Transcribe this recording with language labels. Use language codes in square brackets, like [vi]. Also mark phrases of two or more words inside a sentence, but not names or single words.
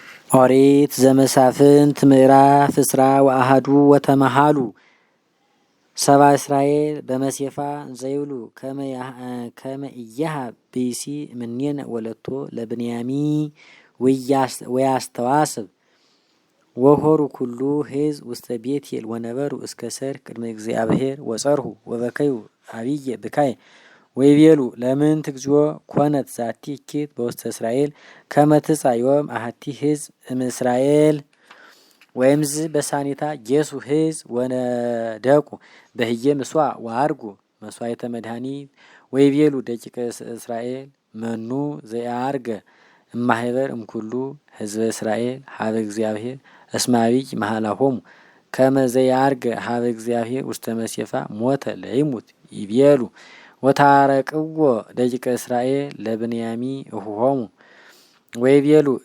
[gez] ኦሪት ዘመሳፍንት ምዕራፍ እስራ ወአሐዱ ወተመሃሉ ሰባ እስራኤል በመሴፋ ዘይብሉ ከመ ኢያሃብ ብእሲ እምኔነ ወለቶ ለብንያሚ ወያስተዋስብ ወሆሩ ኩሉ ሕዝብ ውስተ ቤቴል ወነበሩ እስከ ሰርክ ቅድመ እግዚአብሔር ወጸርሁ ወበከዩ አብየ ብካይ ወይቤሉ ለምንት እግዚኦ ኮነት ዛቲ እኪት በውስተ እስራኤል ከመ ትጻእ ዮም አሐቲ ሕዝብ እምእስራኤል ወይምዝ በሳኒታ ጌሱ ሕዝብ ወነደቁ በህየ ምስዋዕ ወአርጉ መስዋዕተ መድኃኒት ወይቤሉ ደቂቀ እስራኤል መኑ ዘያርገ እማህበር እምኩሉ ህዝበ እስራኤል ሀበ እግዚአብሔር እስመ አብይ መሃላሆሙ ከመ ዘያርገ ሀበ እግዚአብሔር ውስተ መሴፋ ሞተ ለይሙት ይቤሉ ወታረቅዎ ደቂቀ እስራኤል ለብንያሚ እሁሆሙ ወይቤሉ